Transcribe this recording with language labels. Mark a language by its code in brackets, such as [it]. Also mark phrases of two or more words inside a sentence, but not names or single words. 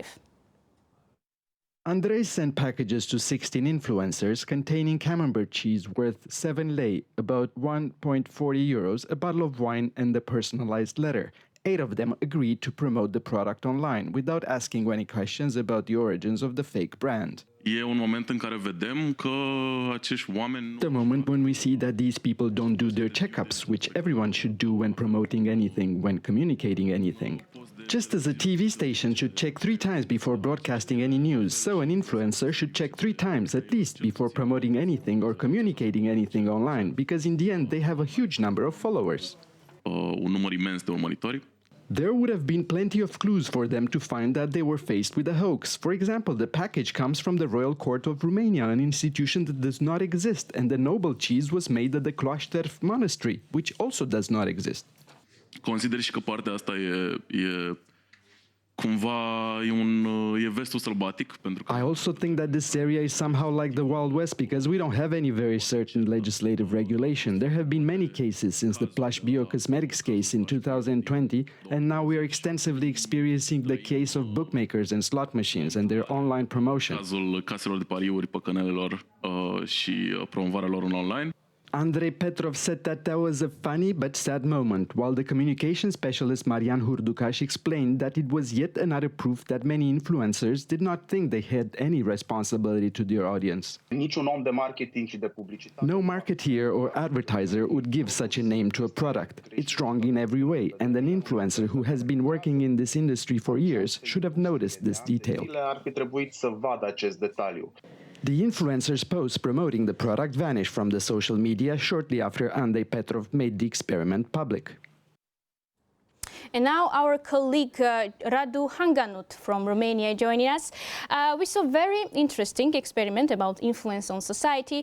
[en] Andrei sent packages to 16 influencers containing camembert cheese worth 7 lei, about 1.40 euros, a bottle of wine and a personalized letter. 8 of them agreed to promote the product online without asking any questions about the origins of the fake brand. [ro] E un moment în care vedem că acești oameni... [en] The moment when we see that these people don't do their checkups, which everyone should do when promoting anything, when communicating anything. Just as a TV station should check 3 times before broadcasting any news, so an influencer should check 3 times at least before promoting anything or communicating anything online, because in the end they have a huge number of followers. [ro] Un număr imens de urmăritori. [en] There would have been plenty of clues for them to find that they were faced with a hoax. For example, the package comes from the Royal Court of Romania, an institution that does not exist, and the noble cheese was made at the Cloister Monastery, which also does not exist. [ro] Consider și că partea asta e cumva e vestul sălbatic, pentru că [en] I also think that this area is somehow like the Wild West because we don't have any very certain legislative regulation. There have been many cases since the Plush Biocosmetics case in 2020, and now we are extensively experiencing the case of bookmakers and slot machines and their online promotion. [ro] cazul caselor de pariuri, păcănelelor și promovarea lor în online. [en] Andrei Petrov said that that was a funny but sad moment, while the communication specialist Marian Hurducaș explained that it was yet another proof that many influencers did not think they had any responsibility to their audience. [ro] Niciun om de marketing și de publicitate. [en] No marketeer or advertiser would give such a name to a product. It's wrong in every way, and an influencer who has been working in this industry for years should have noticed this detail. [ro] Ar fi trebuit să vadă acest detaliu. [en] The influencer's posts promoting the product vanished from the social media shortly after Andrei Petrov made the experiment public. And now our colleague Radu Hanganut from Romania joining us. We saw a very interesting experiment about influence on society.